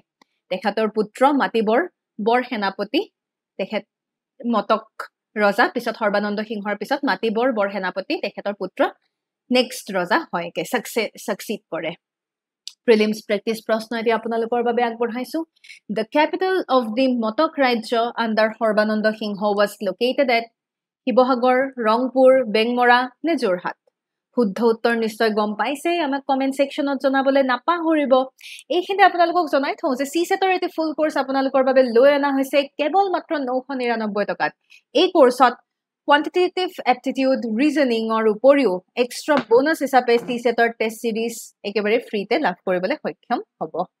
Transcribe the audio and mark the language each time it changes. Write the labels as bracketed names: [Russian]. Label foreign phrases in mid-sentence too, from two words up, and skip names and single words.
[Assamese] তেখেতৰ পুত্ৰ মাতিবৰ বৰ সেনাপতি, তেখেত মতক ৰজা, পিছত সৰ্বানন্দ সিংহৰ পিছত মাতিবৰ বৰ সেনাপতি তেখেতৰ পুত্ৰ নেক্সট ৰজা হয়কে সাকচিড কৰে। [English] prelims practice [Assamese] প্ৰশ্ন এতিয়া আপোনালোকৰ বাবে আগবঢ়াইছো। [English] The capital of the মতক ৰাজ্য আণ্ডাৰ সৰ্বানন্দ সিংহ was located at শিৱসাগৰ, ৰংপুৰ, বেংমৰা নে যোৰহাট? [Assamese] শুদ্ধ উত্তৰ নিশ্চয় গম পাইছে। আমাক [English] comment section [Assamese] জনাবলৈ নাপাহৰিব। এইখিনি আপোনালোকক জনাই থওঁ যে CSETৰ এটি [English] full course [Assamese] আপোনালোকৰ বাবে লৈ অনা হৈছে কেৱল মাত্ৰ 999 টকাত। এই কোৰ্চত [English] quantitative aptitude reasoning [Assamese] উপৰিও [English] extra bonus [Assamese] হিচাপে CSETৰ [English] test series [Assamese] একেবাৰে ফ্ৰীতে লাভ কৰিবলৈ সক্ষম হ'ব।